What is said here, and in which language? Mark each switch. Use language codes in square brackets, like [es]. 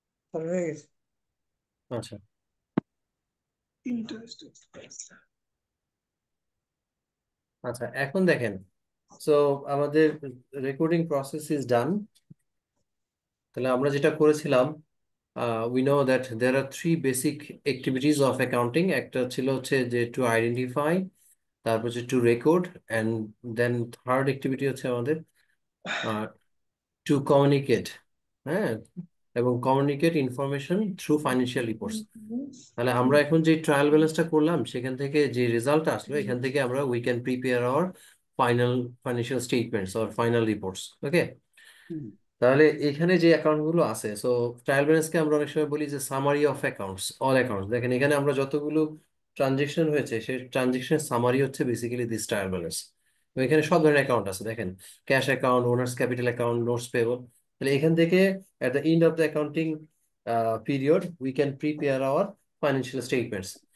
[bn] Sir হয়ে গেছে। আচ্ছা, [en] interest expense, [bn] আচ্ছা এখন দেখেন, সো আমাদের রেকর্ডিং প্রসেস ইজ ডান। তাহলে আমরা যেটা করেছিলাম, [en] we know that there are three basic activities of accounting. [bn] একটা ছিল হচ্ছে যে টু আইডেন্টিফাই, তারপর হচ্ছে two record, and then third activity হচ্ছে আমাদের টু কমিউনিকেট, হ্যাঁ, এবং [en] Communicate information through financial reports. [bn] তাহলে আমরা এখন যে ট্রায়াল ব্যালেন্সটা করলাম, সেখান থেকে যে রেজাল্ট আসলো, এখান থেকে আমরা [en] We can prepare our final financial statements or final reports. [bn] ওকে, হুম। তাহলে এখানে যে অ্যাকাউন্ট গুলো আছে, সো ট্রায়াল ব্যালেন্সকে আমরা অনেক সময় বলি যে [en] Summary of accounts, all accounts. [bn] দেখেন এখানে আমরা যতগুলো ট্রানজেকশন হয়েছে, সেই ট্রানজেকশন সামারি হচ্ছে বেসিক্যালি দিস ট্রায়াল ব্যালেন্স। তো এখানে সব ধরনের অ্যাকাউন্ট আছে, দেখেন cash account, owners capital account, notes payable. তাহলে এখান থেকে [en] at the end of the accounting period we can prepare our financial statements.